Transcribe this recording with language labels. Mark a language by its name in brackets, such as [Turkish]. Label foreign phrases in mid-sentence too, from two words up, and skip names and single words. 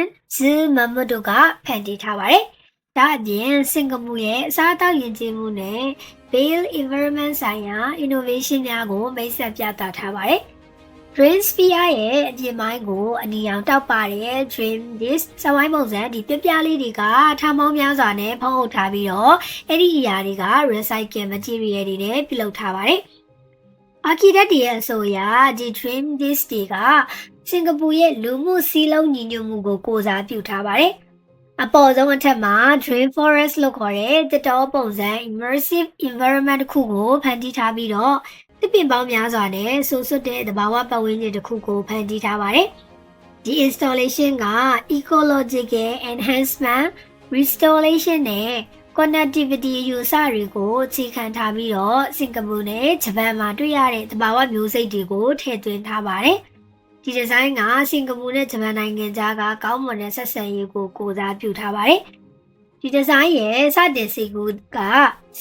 [Burmese] Zhu Mahmud တို့ကဖန်တီးထားပါတယ်။ဒါအပြင်စင်ကာပူရဲ့အစားအသောက်ယဉ်ကျေးမှုနဲ့ [English] Built Environment [Burmese] ဆိုင်ရာ innovation များကိုမိတ်ဆက်ပြသထားပါတယ်။ Dream Sphere ရဲ့အပြင်ပိုင်းကိုအနီရောင်တောက်ပါတဲ့ Dream Disc စဝိုင်းပုံစံဒီပြပြလေးတွေကထောင်ပေါင်းများစွာနဲ့ဖုံးအုပ်ထားပြီးတော့အဲ့ဒီအရာတွေက [English] recycle material [Burmese] တွေနဲ့ပြုလုပ်ထားပါတယ် ။ Architect ရဲ့အဆိုအရဒီ Dream Disc တွေကစင်ကာပူရဲ့လူမှုစည်းလုံးညီညွတ်မှုကိုကိုးစားပြုထားပါတယ်။အပေါ်ဆုံးအထက်မှာ Dream Forest လို့ခေါ်တဲ့သစ်တောပုံစံ [English] immersive environment [Burmese] တစ်ခုကိုဖန်တီးထားပြီးတော့သစ်ပင်ပေါင်းများစွာနဲ့ဆူဆွတ်တဲ့သ ဘာဝပတ်ဝန်းကျင်တစ်ခုကိုဖန်တီးထားပါတယ်။ဒီ installation က [English] ecological enhancement, restoration [Burmese] နဲ့ connectivity အယူအဆတွေကိုအခြေခံထားပြီးတော့စင်ကာပူနဲ့ဂျပန်မှာတွေ့ရတဲ့သဘာဝမျိုးစိတ်တွေကိုထည့်သွင်းထား ပါတယ်။ဒီဒီဇိုင်းကစင်ကာပူနဲ့ဂျပန်နိုင်ငံကြားကကောင်းမွန်တဲ့ဆက်ဆံရေးကိုကိုးစားပြုထားပါတယ်။ဒီဒီဇိုင်းရဲ့စတင်စီကူကစ